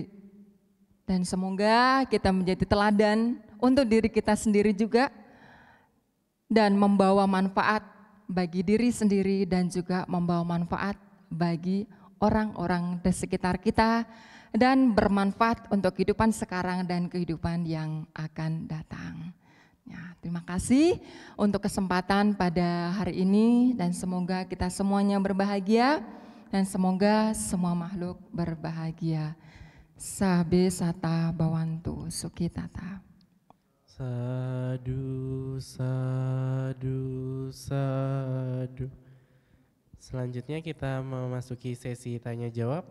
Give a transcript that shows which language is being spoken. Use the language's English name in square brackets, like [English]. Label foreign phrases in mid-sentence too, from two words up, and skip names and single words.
[Indonesian] Dan semoga kita menjadi teladan untuk diri kita sendiri juga, dan membawa manfaat bagi diri sendiri dan juga membawa manfaat bagi orang-orang di sekitar kita, dan bermanfaat untuk kehidupan sekarang dan kehidupan yang akan datang. Ya, terima kasih untuk kesempatan pada hari ini, dan semoga kita semuanya berbahagia dan semoga semua makhluk berbahagia. [Pali] Sabe sata bawantu sukitata. Sadu, sadu, sadu. [Indonesian] Selanjutnya kita memasuki sesi tanya jawab.